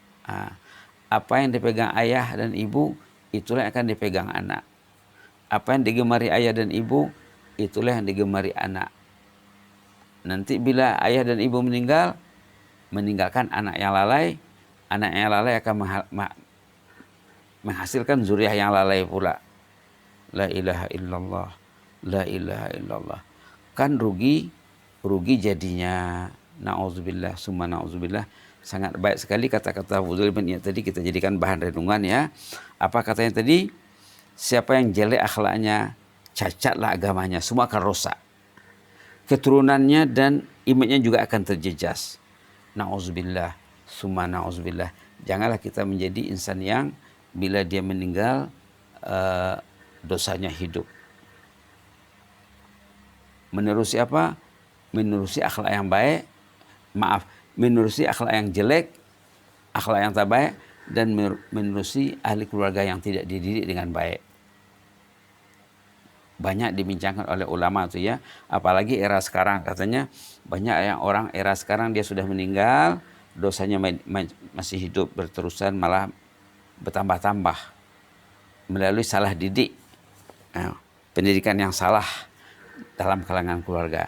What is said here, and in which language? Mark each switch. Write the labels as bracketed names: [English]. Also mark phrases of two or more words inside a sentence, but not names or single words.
[Malay] Apa yang dipegang ayah dan ibu, itulah yang akan dipegang anak. Apa yang digemari ayah dan ibu, itulah yang digemari anak. Nanti bila ayah dan ibu meninggalkan anak yang lalai akan menghasilkan zuriat yang lalai pula. [Arabic] لا إله إلا الله، لا إله إلا الله. [Malay] Kan rugi jadinya. [Arabic] نعوذ بالله، ثم نعوذ بالله. [Malay] Sangat baik sekali kata-kata Fudzail bin Iyad tadi, kita jadikan bahan renungan ya. Apa katanya tadi? Siapa yang jelek akhlaknya, cacatlah agamanya, semua akan rosak. Keturunannya dan imannya juga akan terjejas. [Arabic] نعوذ بالله، ثم نعوذ بالله. [Malay] Janganlah kita menjadi insan yang bila dia meninggal dosanya hidup. Menerusi apa? Menerusi akhlak yang baik, menerusi akhlak yang jelek, akhlak yang tak baik, dan menerusi ahli keluarga yang tidak dididik dengan baik. Banyak dibincangkan oleh ulama tuh ya, apalagi era sekarang katanya banyak yang orang era sekarang dia sudah meninggal, dosanya masih hidup berterusan, malah bertambah-tambah melalui salah didik, pendidikan yang salah dalam kalangan keluarga.